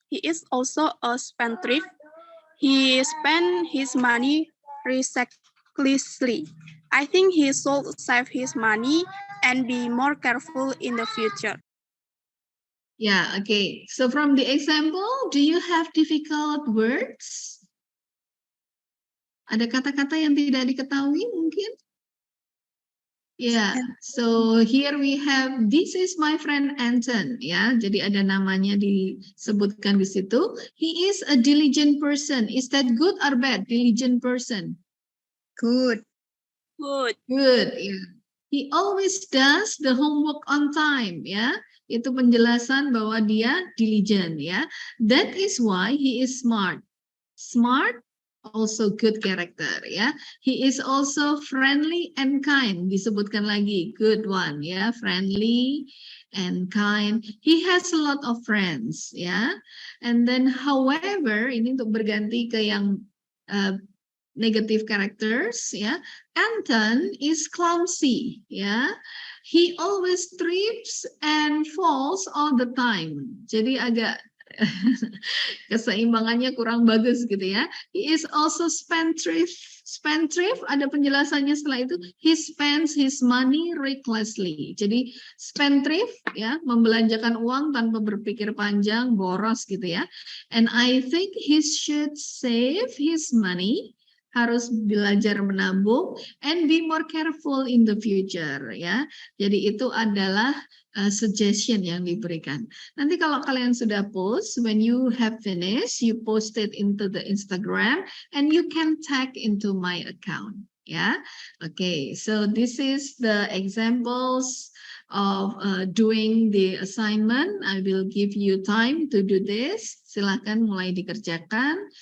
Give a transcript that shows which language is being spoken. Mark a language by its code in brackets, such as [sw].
[en] He is also a spendthrift. He spends his money recklessly. I think he should save his money and be more careful in the future. Yeah, okay. So from the example, do you have difficult words? [id] Ada kata-kata yang tidak diketahui mungkin? [en] Yeah, so here we have, this is my friend Anton, ya. [id] Jadi ada namanya disebutkan di situ. [en] He is a diligent person. Is that good or bad? Diligent person. Good. Good. Good, ya. He always does the homework on time, ya. [id] Itu penjelasan bahwa dia [en] diligent, ya. That is why he is smart. Smart, also good character, ya. He is also friendly and kind. [id] Disebutkan lagi, [en] good one, ya. Friendly and kind. He has a lot of friends, ya. And then, however, [id] ini untuk berganti ke yang negative characters, ya. [en] Anton is clumsy, ya. He always trips and falls all the time. [id] Jadi agak keseimbangannya kurang bagus gitu ya. [en] He is also spendthrift. [id] Spendthrift ada penjelasannya setelah itu. [en] He spends his money recklessly. [id] Jadi spendthrift ya, membelanjakan uang tanpa berpikir panjang, boros gitu ya. [en] And I think he should save his money, [id] harus belajar menabung, [en] and be more careful in the future ya. [id] Jadi itu adalah suggestion yang diberikan. Nanti kalau kalian sudah post, [en] when you have finished, you post it into the Instagram and you can tag into my account. Yeah, okay. So this is the examples of doing the assignment. I will give you time to do this. [id] Silahkan mulai dikerjakan.